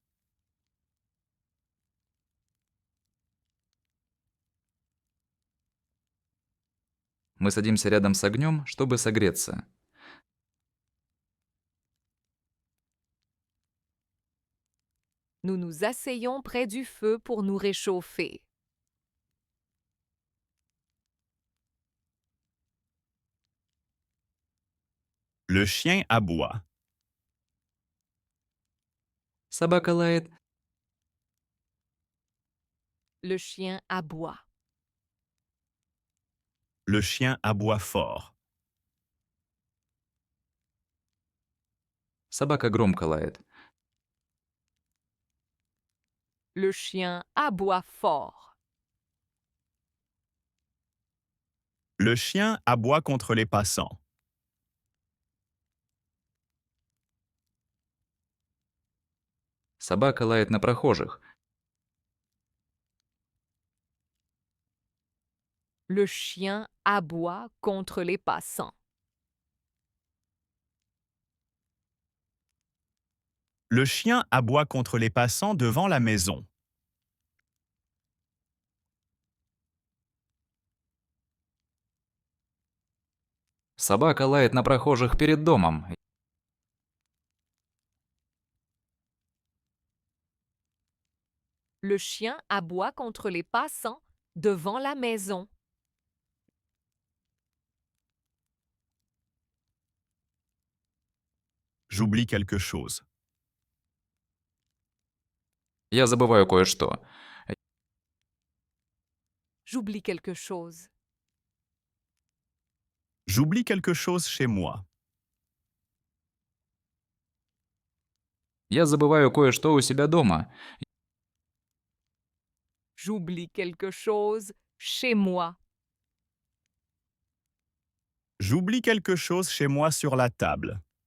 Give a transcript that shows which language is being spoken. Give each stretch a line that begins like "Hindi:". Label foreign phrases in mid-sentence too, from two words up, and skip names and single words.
Russian: Мы садимся рядом с огнем, чтобы согреться.
French: Nous nous asseyons près du feu pour nous réchauffer. Le chien aboie.
Russian: Собака лает.
French: Le chien aboie. Le chien aboie fort.
Russian: Собака громко лает.
French: Le chien aboie fort. Le chien aboie contre les passants.
Russian: Собака лает на прохожих.
French: Le chien aboie contre les passants. Le chien aboie contre les passants devant la maison.
Russian: Собака лает на прохожих перед домом.
French: Le chien aboie contre les passants devant la maison. J'oublie quelque chose.
Russian: Я забываю кое-что.
French: J'oublie quelque chose. J'oublie quelque chose chez moi.
Russian: Я забываю кое-что у себя дома.
French: J'oublie quelque chose chez moi. J'oublie quelque chose chez moi sur la table.